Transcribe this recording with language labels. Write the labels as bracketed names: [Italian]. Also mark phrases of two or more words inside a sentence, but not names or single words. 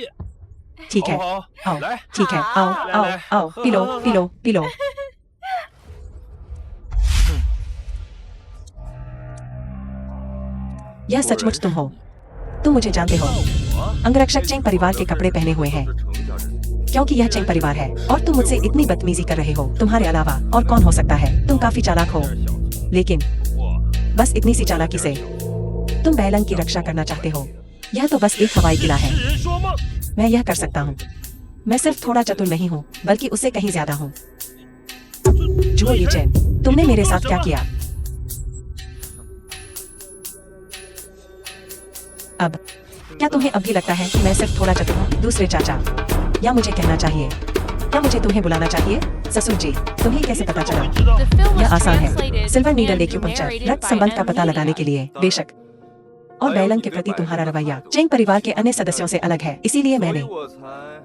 [Hindi] ठीक है, [Chinese] 好好 [Hindi] आओ [Chinese] 来， [Hindi] ठीक है, आओ आओ आओ, पी लो पी लो पी लो। यह सचमुच तुम हो। तुम मुझे जानते हो। अंगरक्षक चेंग परिवार के कपड़े पहने हुए हैं, [Chinese] 是程家人。 [Hindi] क्योंकि यह चेंग परिवार है और तुम मुझसे इतनी बदतमीजी कर रहे हो। तुम्हारे अलावा और कौन हो सकता है? तुम काफी चालाक हो, लेकिन [Chinese] 我 [Hindi] बस इतनी सी चालाकी से तुम बैलंग की रक्षा करना चाहते हो। यह तो बस एक हवाई किला है। [Chinese] 世人说梦， [Hindi] मैं यह कर सकता हूँ। मैं सिर्फ थोड़ा चतुर नहीं हूँ, बल्कि उससे कहीं ज्यादा हूँ। जुओ ये चैन, तुमने मेरे साथ क्या किया? अब क्या तुम्हें अब भी लगता है कि मैं सिर्फ थोड़ा चतुर हूँ? दूसरे चाचा, या मुझे कहना चाहिए, क्या मुझे तुम्हें बुलाना चाहिए? ससुर जी, तुम्हें कैसे पता [Chinese] 我 [Hindi] चला? [Chinese] 会知道 [English] The。film was [Hindi] यह आसान है। [English] translated silver needle and [Hindi] एक्यूपंक्चर, [English] narrated [Hindi] रक्त [English] by [Hindi] संबंध का [English] M [Hindi] पता लगाने [English] Media. [Hindi] के लिए, बेशक। और बैलंग के प्रति तुम्हारा रवैया चेंग परिवार के अन्य सदस्यों से अलग है, इसीलिए [Chinese] 所以 [Hindi] मैंने [Chinese] 我才